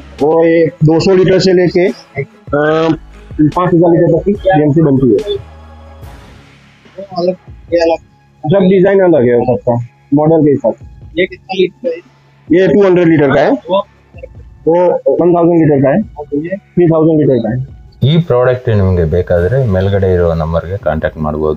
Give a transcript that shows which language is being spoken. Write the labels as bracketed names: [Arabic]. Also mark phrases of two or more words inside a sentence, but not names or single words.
[Hindi] वो ये 200 लीटर से लेके 5000 लीटर तक की जीएमसी बनती है। सब डिजाइन अलग है सबका, मॉडल के हिसाब से। ये कितना लीटर है? ये 200 लीटर का है, वो 1000 लीटर का है, 3000 लीटर का है। [Kannada] ಈ ಪ್ರಾಡಕ್ಟ್ ನಿಮಗೆ ಬೇಕಾದರೆ ಮೇಲ್ಗಡೆ ಇರೋ ನಂಬರ್ಗೆ ಕಾಂಟ್ಯಾಕ್ಟ್ ಮಾಡ್ಬೋದು.